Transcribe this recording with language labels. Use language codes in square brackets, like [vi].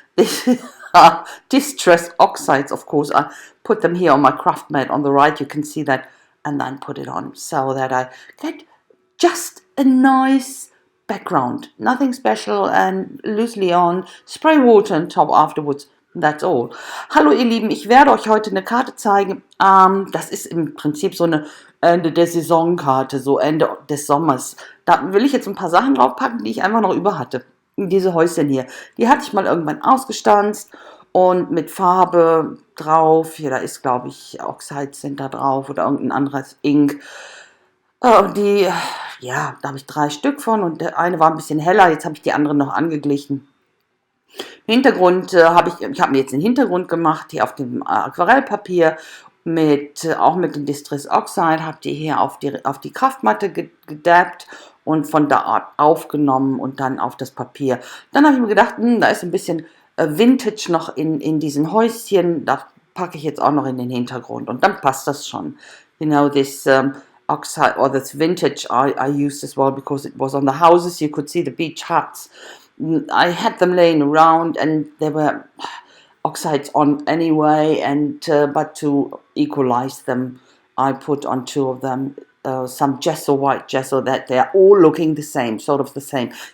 [en] This are distress oxides. Of course, I put them here on my craft mat on the right. You can see that, and then put it on so that I get just a nice background, nothing special, and loosely on, spray water on top afterwards. That's all. [de] Hallo ihr Lieben, ich werde euch heute eine Karte zeigen. Das ist im Prinzip so eine Ende der Saisonkarte, so Ende des Sommers. Da will ich jetzt ein paar Sachen draufpacken, die ich einfach noch über hatte. Diese Häuschen hier, die hatte ich mal irgendwann ausgestanzt und mit Farbe drauf. Hier, da ist, glaube ich, Oxide Center drauf oder irgendein anderes Ink. Da habe ich 3 Stück von, und der eine war ein bisschen heller, jetzt habe ich die anderen noch angeglichen. Hintergrund ich habe mir jetzt den Hintergrund gemacht, hier auf dem Aquarellpapier, auch mit dem Distress Oxide, habe die hier auf die Kraftmatte gedabbt und von da Art aufgenommen und dann auf das Papier. Dann habe ich mir gedacht, da ist ein bisschen Vintage noch in diesen Häuschen, das packe ich jetzt auch noch in den Hintergrund, und dann passt das schon. [en] This oxide, or this vintage I used as well because it was on the houses. You could see the beach huts. I had them laying around, and there were oxides on anyway, and but to equalize them, I put on 2 of them some gesso, white gesso, that they're all looking the same, sort of the same.